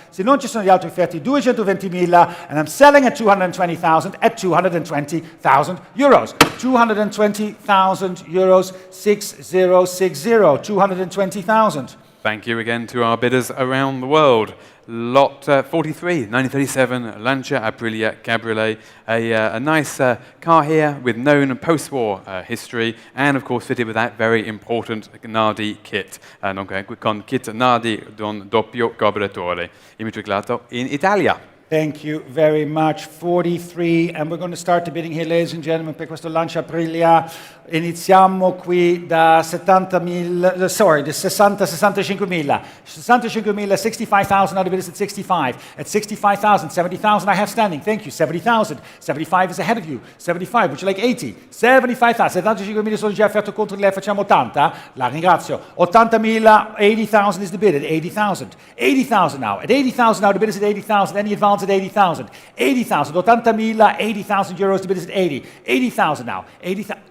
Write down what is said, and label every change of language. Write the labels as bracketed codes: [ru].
[it] Se non ci sono gli altri offerti, 220,000. [en] And I'm selling at 220,000 at 220,000 euros. 220,000 euros, 6060. 220,000. Thank you again to our bidders around the world. Lot 43, 1937 Lancia Aprilia Cabriolet, a nice car here with known post-war history and of course fitted with that very important Nardi kit, [it] con kit Nardi con doppio carburatore, immatricolato in Italia. [en] Thank you very much. 43, and we're going to start the bidding here, ladies and gentlemen, [it] per questo Lancia Aprilia. Iniziamo qui da 70.000, [en] sorry, [it] da 65.000. [en] 65.000, 65,000, now the bid is at 65. At 65,000, 70,000 I have standing, thank you. 70,000, 75 is ahead of you. 75, would you like 80? [it] 75,000, 75.000 sono già offerto contro di lei, facciamo 80? La ringrazio. [en] 80.000, 80,000 is the bid at 80,000. 80,000 now. At 80,000 now, the bid is at 80,000. Any advance at 80,000. 80,000, 80.000, 80,000 euros, the bid is at 80. 80,000 now. 80,000.